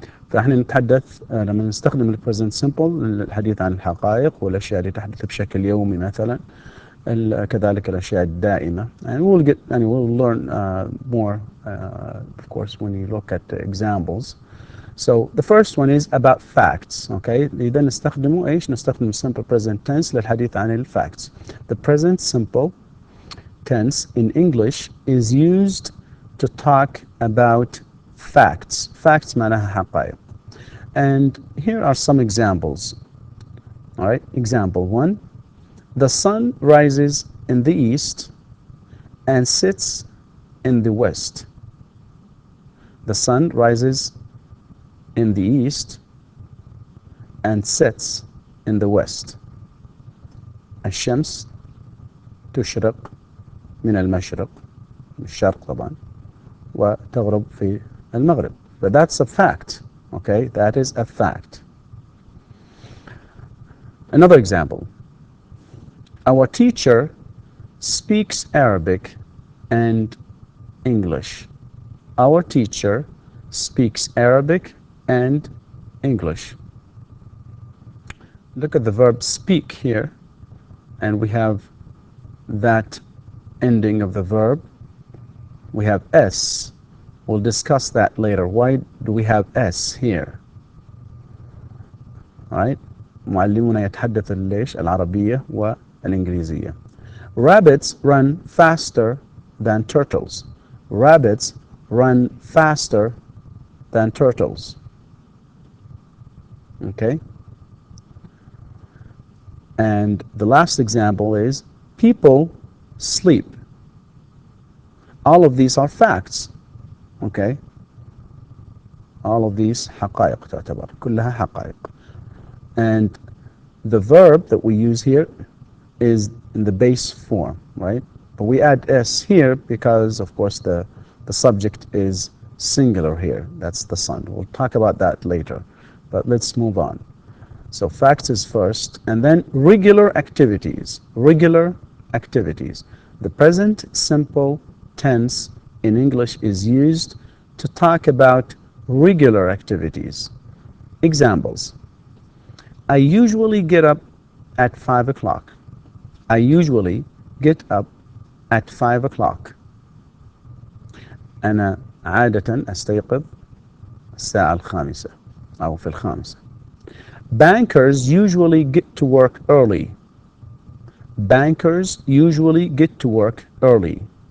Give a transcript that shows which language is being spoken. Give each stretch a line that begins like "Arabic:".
Arabic: فإحنا نتحدث لما نستخدم present simple للحديث عن الحقائق والأشياء اللي تحدث بشكل يومي مثلا، كذلك الأشياء الدائمة.
English: And we'll learn more, of course, when you look at the examples. So the first one is about facts, okay?
Arabic: إذا نستخدم
English: simple present tense
Arabic: للحديث عن
English: facts. The present simple tense in English is used to talk about facts. Facts
Arabic: معناها حقائق.
English: And here are some examples. All right, example 1. The sun rises in the east and sets in the west. The sun rises in the east and sets in the west.
Arabic: الشمس تشرق من المشرق، الشرق طبعا، وتغرب في المغرب.
English: But that's a fact. Okay, that is a fact. Another example. Our teacher speaks Arabic and English. Our teacher speaks Arabic and English. Look at the verb speak here, and we have that ending of the verb. We have S. We'll discuss that later. Why do we have S here? Right?
Arabic: معلمنا يتحدث العربية والإنجليزية.
English: Rabbits run faster than turtles. Rabbits run faster than turtles. Okay? And the last example is people sleep. All of these are facts. Okay? All of these
Arabic: حقائق تعتبر، كلها حقائق.
English: And the verb that we use here is in the base form, right? But we add S here because, of course, the subject is singular here. That's the sun. We'll talk about that later. But let's move on. So facts is first, and then regular activities. Regular activities. The present simple tense in English is used to talk about regular activities. Examples. I usually get up at 5 o'clock. I usually get up at 5 o'clock.
Arabic: أنا عادة أستيقظ الساعة 5 أو في 5.
English: Bankers usually get to work early. Bankers usually get to work early.